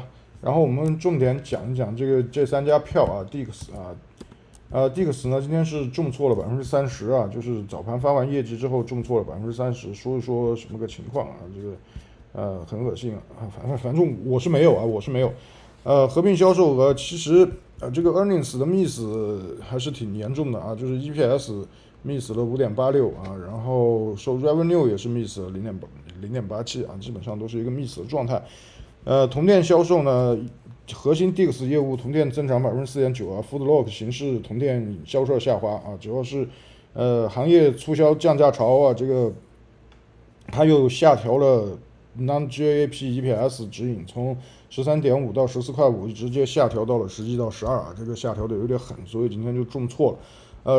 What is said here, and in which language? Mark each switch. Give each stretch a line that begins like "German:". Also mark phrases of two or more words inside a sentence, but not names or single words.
Chinese: 然後我們重點講一講這3家票啊 ，DIX 啊。DIX 呢今天是重挫了30%啊，就是早盤發完業績之後重挫了30%，說一說什麼個情況啊？這個很惡心啊，反正我是沒有啊，合併銷售額其實這個 earnings 的 miss 還是挺嚴重的啊，就是
English: EPS miss
Chinese: 了5.86啊，然後revenue 也是 miss 了0.87啊，基本上都是一個 miss 的狀態。同店銷售呢？核心 DIX 業務同店增長4.9%啊 ，Foodlock 形式同店銷售下滑啊，主要是行業促銷降價潮啊，這個它又下調了
English: non-GAAP EPS
Chinese: 指引，從13.5到14.5，直接下調到了11到12啊，這個下調的有點狠，所以今天就重挫了。